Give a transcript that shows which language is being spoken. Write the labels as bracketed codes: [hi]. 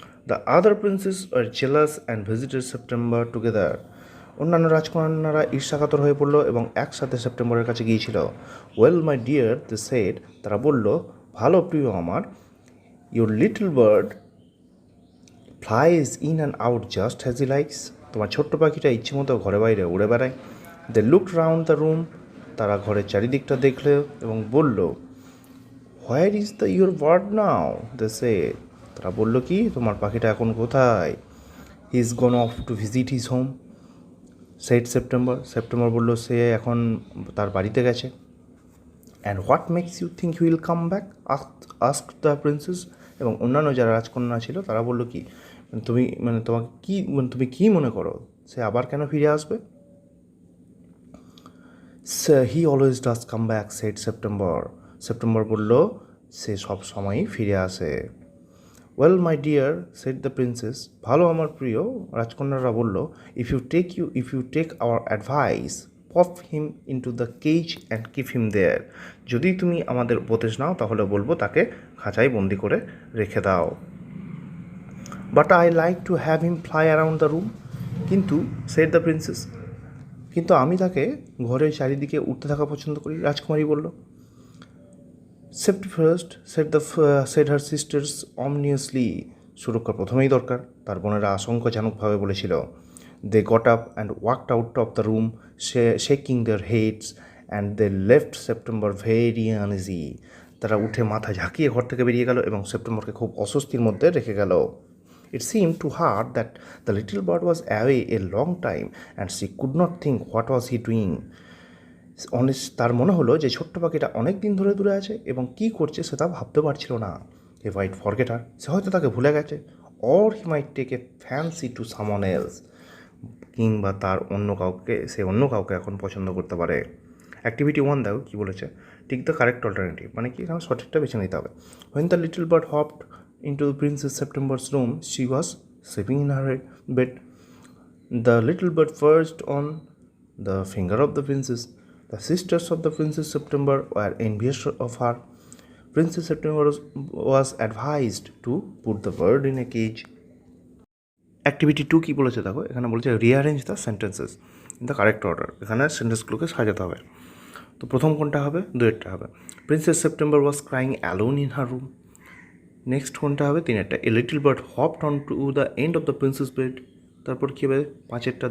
[en] The other princes were jealous and visited September together. [bn] অন্যান্য রাজকন্যারা ঈর্ষাকাতর হয়ে পড়ল এবং একসাথে সেপ্টেম্বরের কাছে গিয়েছিল। [en] Well, my dear, they said, [bn] তারা বলল, ভালো প্রিয় আমার, [en] your little bird flies in and out just as he likes. [bn] তোমার ছোট্ট পাখিটা ইচ্ছে মতো ঘরে বাইরে উড়ে বেড়ায়। [en] They looked round the room. [bn] তারা ঘরের চারিদিকটা দেখলে এবং বলল, [en] Where is your bird now? They said. [bn] তারা বলল কি, তোমার পাখিটা এখন কোথায়? [en] He is gone off to visit his home, said September. [bn] September বলল, সে এখন তার বাড়িতে গেছে। [en] And what makes you think he will come back? asked the princess. [bn] এবং অন্যান্য যারা রাজকন্যা ছিল তারা বলল কি, তুমি কি মনে করো সে আবার কেন ফিরে আসবে? [en] He always does come back, said September. [bn] September বলল, সে সব সময়ই ফিরে আসে। [en] Well, my dear, said the princess. [bn] ভালো আমার প্রিয়, রাজকন্যারা বলল, [en] if you take our advice, pop him into the cage and keep him there. [bn] যদি তুমি আমাদের উপদেশ নাও তাহলে বলবো তাকে খাঁচায় বন্দি করে রেখে দাও। [en] But I like to have him fly around the room. কিন্তু, said the princess. [bn] কিন্তু আমি তাকে ঘরের চারিদিকে উঠতে থাকা পছন্দ করি, রাজকুমারী বলল। [en] Safety first, said her sisters ominously. [bn] সুরক্ষা প্রথমেই দরকার, তার বোনেরা আশঙ্কাজনকভাবে বলেছিল। [en] They got up and walked out of the room, shaking their heads, and they left September very uneasy. [bn] তারা উঠে মাথা ঝাঁকিয়ে ঘর থেকে বেরিয়ে গেল এবং সেপ্টেম্বরকে খুব অস্বস্তির মধ্যে রেখে গেল। [en] It seemed to her that the little bird was away a long time and she could not think what was he doing. [bn] তার মনে হলো যে ছোট্ট পাখিটা অনেক দিন ধরে দূরে আছে এবং কী করছে সে তা ভাবতে পারছিল না। [en] He might forget her, [bn] সে হয়তো তাকে ভুলে গেছে, [en] or he might take a fancy to someone else, [bn] কিংবা তার অন্য কাউকে এখন পছন্দ করতে পারে। অ্যাক্টিভিটি 1 দেখো কী বলেছে, [en] tick the correct alternative, [bn] মানে কি এখানে সঠিকটা বেছে নিতে হবে। [en] When the little bird hopped into the Princess September's room, she was sleeping in her bed. The little bird perched on the finger of the princess. The sisters of the Princess September were envious of her. Princess September was advised to put the bird in a cage. [bn] Activity 2 কী বলেছে দেখো, এখানে বলেছে [en] Rearrange the sentences in the correct order. [bn] এখানে সেন্টেন্সগুলোকে সাজাতে হবে। তো প্রথম কোনটা হবে, দুয়েরটা হবে। [en] Princess September was crying alone in her room. [bn] Next কোনটা হবে, তিনেরটা। [en] A little bird hopped on to the end of the princess bed. [bn] তারপর কী হবে, পাঁচেরটা।